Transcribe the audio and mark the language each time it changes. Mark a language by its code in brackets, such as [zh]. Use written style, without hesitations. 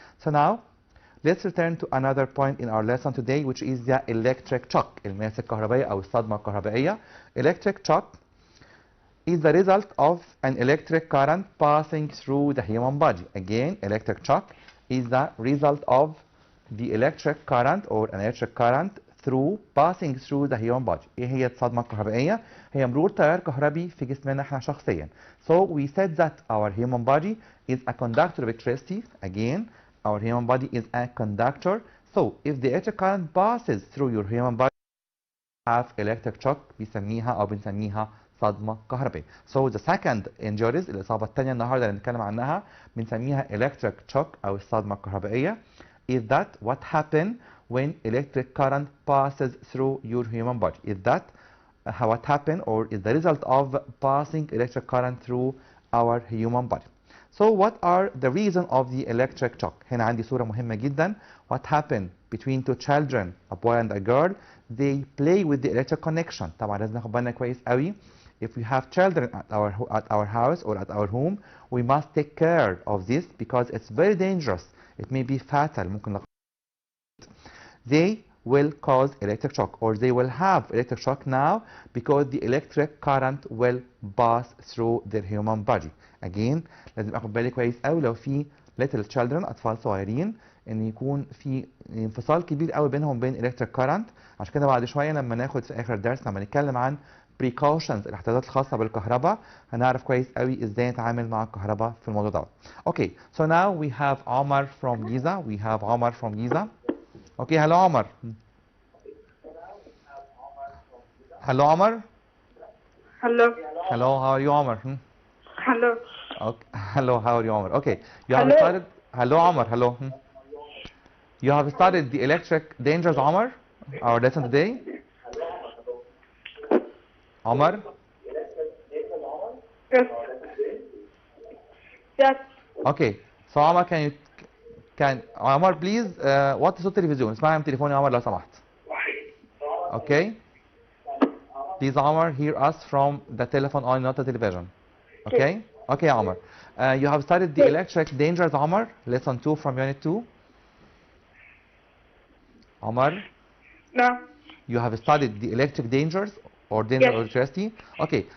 [en] So now let's return to another point in our lesson today, which is the electric shock, [ar] الماس الكهربائية أو الصدمة الكهربائية. [en] Electric shock is the result of an electric current passing through the human body. Again, electric shock is the result of the electric current or an electric current passing through the human body. [ar] ايه هي الصدمة الكهربائية؟ هي مرور تيار كهربي في جسمنا احنا شخصيا. [en] So we said that our human body is a conductor of electricity. Again, our human body is a conductor. So if the electric current passes through your human body, have electric shock [ar] بنسميها صدمة كهربائية. [en] So the second injuries, [ar] الإصابة الثانية النهاردة اللي هنتكلم عنها بنسميها electric shock أو الصدمة الكهربائية. [en] Is that what happened when electric current passes through your human body? Is that what happened or is the result of passing electric current through our human body? So what are the reason of the electric shock? [ar] هنا عندي صورة مهمة جدا. [en] What happened between two children, a boy and a girl? They play with the electric connection. [ar] طبعا لازم ناخد بالنا كويس قوي. [en] If we have children at our house or at our home, we must take care of this because it's very dangerous. It may be fatal. They will cause electric shock or they will have electric shock now because the electric current will pass through their human body. [ar] Again, لازم اخد بالي كويس قوي لو في [en] little children [ar] أطفال صغيرين ان يكون في انفصال كبير قوي بينهم وبين electric current. عشان كده بعد شوية لما ناخد في آخر درس لما نتكلم عن precautions الاحتياطات الخاصة بالكهرباء هنعرف كويس قوي ازاي نتعامل مع الكهرباء في الموضوع ده. [en] Okay, so now we have Omar from Giza. Okay, hello Omar. Hello Omar. Hello, how are you Omar? Hello. Okay. Hello, how are you Omar? Okay, you have started. Hello Omar. Hello. You have started the electric dangers, Omar. Our lesson today. Omar. Yes. Yes. Okay. [ar] So عمر عمر please وطي صوت التلفزيون. اسمعي من تليفوني يا عمر لو سمحت. [en] Okay. Please [ar] عمر [en] hear us from the telephone only, not the television. Okay. Okay يا عمر. You have studied the electric dangers عمر. Lesson 2 from unit 2. [ar] عمر. [en] No. You have studied the electric dangers or danger of electricity. Okay.